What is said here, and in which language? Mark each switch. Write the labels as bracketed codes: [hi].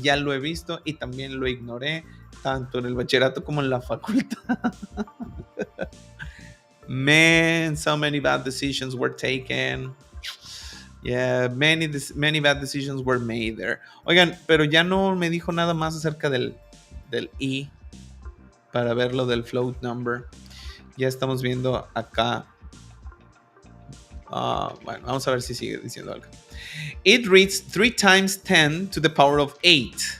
[es] Ya lo he visto y también lo ignoré, tanto en el bachillerato como en la facultad. [en] Man, so many bad decisions were taken. Yeah, many bad decisions were made there. [es] Oigan, pero ya no me dijo nada más acerca del I para ver lo del float number. Ya estamos viendo acá. Bueno, vamos a ver si sigue diciendo algo. [en] It reads 3 times 10 to the power of 8.